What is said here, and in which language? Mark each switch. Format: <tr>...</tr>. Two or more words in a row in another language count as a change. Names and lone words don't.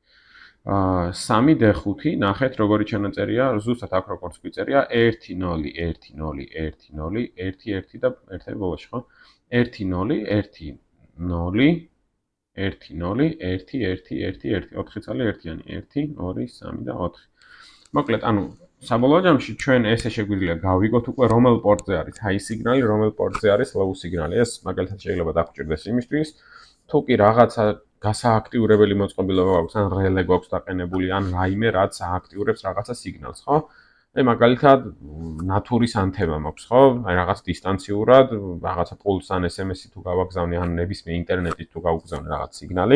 <ka>3D5, ნახეთ როგორი ჩანაწერია, ზუსტად აქ როგორც გვიწერია 1 0 1 0 1 0 1 1 და ერთები ბოლოში, ხო? 1 0 1 0 1 0 1 1 1 1 4 წელი ერთიანი 1 2 3 და 4. მოკლედ, ანუ საბოლოო ჯამში ჩვენ ესე შეგვიძლია გავიგოთ უკვე რომელ პორტზე არის</ka> <en>high signal-ი,</en> <ka>რომელ პორტზე არის</ka> <en>low signal-ი.</en> <ka>ეს მაგალითად შეიძლება დაგვჭირდეს იმისთვის, თუ კი რაღაცა გასააქტიურებელი მოწყობილობა აქვს, ან რელე გვაქვს დაყენებული, ან რაიმე რაც ააქტიურებს რაღაცა სიგნალს, ხო? აი მაგალითად ნატურის ანთება მაქვს, ხო? აი რაღაც დისტანციურად, რაღაცა პულს ან SMS-ი თუ გავაგზავნე, ან ნებისმიერ ინტერნეტით თუ გავგზავნე რაღაც სიგნალი.</ka>